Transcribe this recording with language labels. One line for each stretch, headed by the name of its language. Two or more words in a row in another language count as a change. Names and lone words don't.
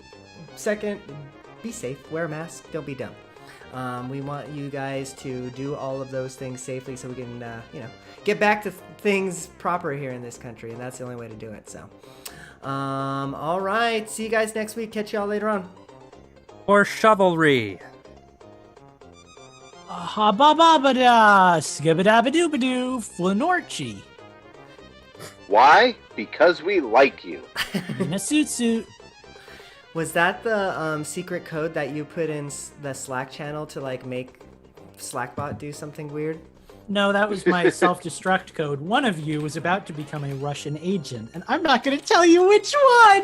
English: Second, be safe. Wear a mask. Don't be dumb. We want you guys to do all of those things safely so we can, get back to things proper here in this country. And that's the only way to do it. So. All right. See you guys next week. Catch y'all later on. Or chivalry. Ha ba ba ba da, skibadabadoo flanorchi. Why? Because we like you. In a suit. Was that the secret code that you put in the Slack channel to like make Slackbot do something weird? No, that was my self-destruct code. One of you was about to become a Russian agent, and I'm not going to tell you which one.